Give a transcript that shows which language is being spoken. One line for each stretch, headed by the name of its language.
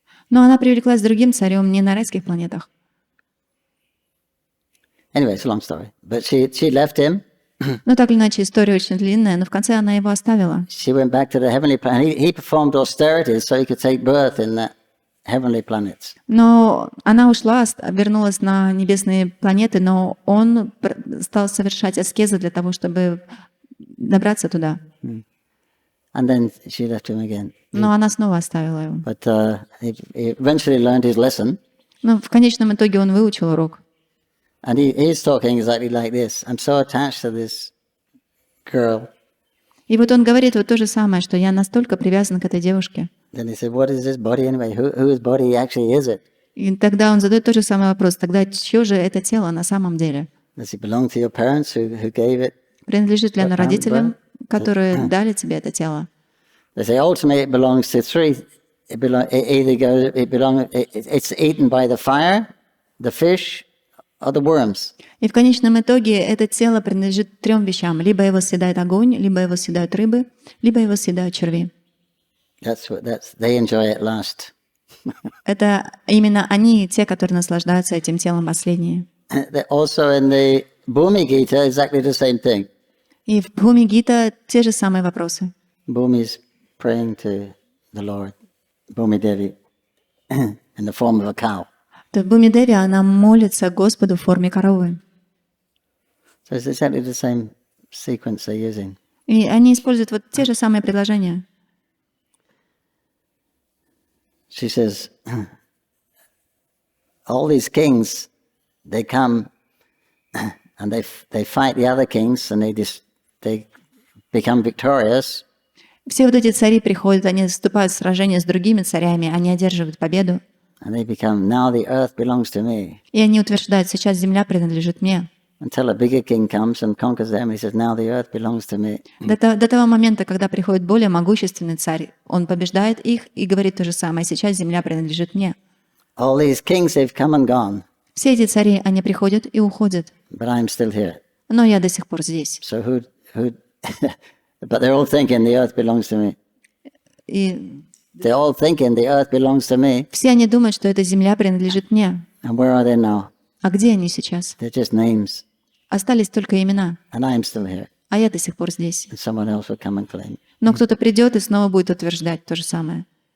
Russian: Но она привлеклась другим царем не на райских планетах.
English: Anyway, it's a long story. But she left him.
Russian: Ну, так или иначе, история очень длинная, но в конце она его оставила.
English: She went back to the heavenly planet. He performed austerities so he could take birth in the heavenly planets.
Russian: Но она ушла, вернулась на небесные планеты, но он стал совершать аскезы для того, чтобы добраться туда.
English: And then she left him again.
Russian: Но она снова оставила его.
English: But he eventually learned his lesson.
Russian: Но в конечном итоге он выучил урок.
English: And he's talking exactly like this. I'm so attached to this girl.
Russian: И вот он говорит вот то же самое, что я настолько привязан к этой девушке.
English: Then he said, what is this body anyway? Whose body actually is it?
Russian: И тогда он задает тот же самый вопрос. Тогда чье же это тело на самом деле?
English: Does it belong to your parents who gave it?
Russian: Принадлежит ли оно родителям, которые дали тебе это тело?
English: They say ultimately it belongs to three. It's eaten by the fire, the fish, or the worms.
Russian: И в конечном итоге это тело принадлежит трем вещам. Либо его съедает огонь, либо его съедают рыбы, либо его съедают черви.
English: They enjoy it last.
Russian: Это именно они, те, которые наслаждаются этим телом последние.
English: Also in the Bhumi Gita, exactly the same thing.
Russian: И в Бхуми Гита те же самые вопросы.
English: Bhumi is praying to the Lord, Bhumi Devi. in the form of a cow.
Russian: То Бхуми Деви, она молится Господу в форме коровы.
English: So it's exactly the same sequence they're using.
Russian: И они используют вот те же самые предложения.
English: She says, all these kings, they come and they fight the other kings and they become victorious.
Russian: Все вот эти цари приходят, они вступают в сражение с другими царями, они одерживают победу.
English: And they become, now the earth belongs to me.
Russian: И они утверждают, сейчас земля принадлежит мне.
English: Until a bigger king comes and conquers them, he says, now the earth belongs to me.
Russian: До того момента, когда приходит более могущественный царь, он побеждает их и говорит то же самое, сейчас земля принадлежит мне.
English: All these kings, they've come and gone,
Russian: Все эти цари, они приходят и уходят,
English: but I'm still here.
Russian: но я до сих пор здесь.
English: So who but they're all thinking the earth belongs to me.
Russian: И
English: They're all thinking the earth belongs to me.
Russian: все они думают, что эта земля принадлежит мне.
English: And where are they now?
Russian: А где они сейчас?
English: They're just names.
Russian: Остались только имена,
English: And I'm still here.
Russian: а я до сих пор здесь.
English: And someone else will come and claim.
Russian: Но кто-то придет и снова будет утверждать то же самое.